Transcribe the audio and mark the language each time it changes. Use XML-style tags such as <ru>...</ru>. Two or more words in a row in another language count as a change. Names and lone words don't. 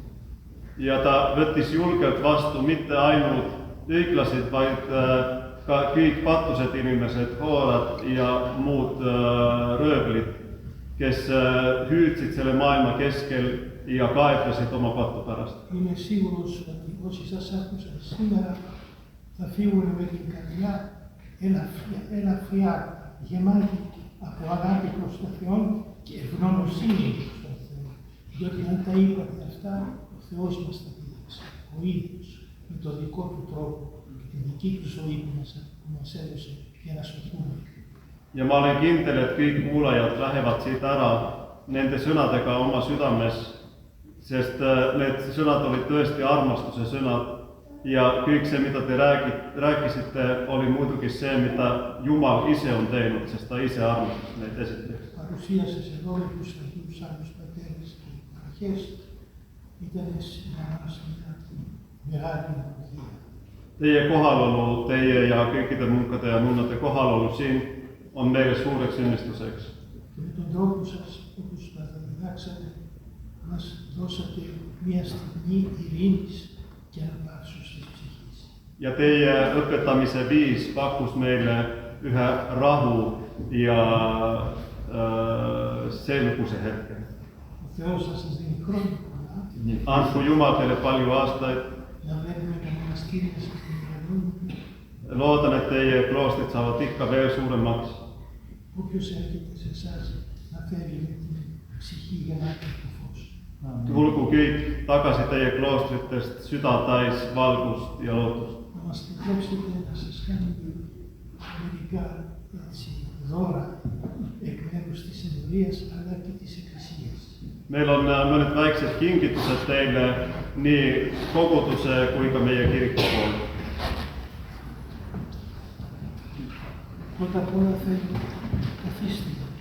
<et>Ja ta võttis julgelt vastu mitte ainult õiglased, vaid ka kõik patused inimesed, hoorad ja muud röövlid, kes hüüdsid selle maailma keskel ja kaeblesid oma patu pärast.</et> <el>Είμαι σίγουρος ότι όσοι σας άκουσαν σήμερα θα φύγουν με την καρδιά ελαφριά, γεμάτη από αγάπη προς τον Θεό και ευγνωμοσύνη προς τον Θεό. Διότι αν τα είπατε αυτά, ο Θεός μας τα δίδαξε, ο ίδιος, με τον δικό του τρόπο και τη δική του ζωή που μας έδωσε για να σωθούμε.</el> <et>Ja ma olen kindel, et kõik kuulajad lähevad siit ära nende sõnadega oma südames, sest need sõnad olid tõesti armastuse sõnad ja kõik see, mida te rääkisite, oli muidugi see, mida Jumal ise on teinud, sest ta ise armastas neid esiteks.</et> <el>Παρουσίασες εδώ με τους Αγίους άλλους πατέρες και αρχές, ήταν για μας μια μεγάλη ευλογία.</el> <et>Teie kohalolu, teie ja kõikide munkade ja nunnade kohalolu siin on meile suureks õnnistuseks.</et> <el>Και με τον τρόπο σας, όπως μας διδάξατε, μας δώσατε μια στιγμή ειρήνης και αναπαύσεως της ψυχής.</el> <et>Ja teie õpetamise viis pakkus meile ühe rahu ja selguse hetke.</et> <el>Ο Θεός θα σας δίνει χρόνια πολλά,</el> <et>Andku Jumal teile palju aastaid.</et> <el>να βλέπουμε τα μοναστήρια σας να μεγαλώνουν.</el> <et>Loodan, et teie kloostrid saavad ikka veel suuremaks.</et> <el>Όποιος έρχεται σε εσάς να φέρει με την ψυχή γεμάτη από φως.</el> <et>Tulgu kõik tagasi teie kloostritest süda täis valgust ja lootust.</et> <el>Να μας επιτρέψετε να σας κάνουμε μερικά έτσι, δώρα εκ μέρους της Ενωρίας αλλά και της Εκκλησίας.</el> <et>Meil on mõned väiksed kingitused teile nii koguduse kui ka meie kiriku poolt.</et> <el>Πρώτα απ' όλα θέλω καθίστε.</el>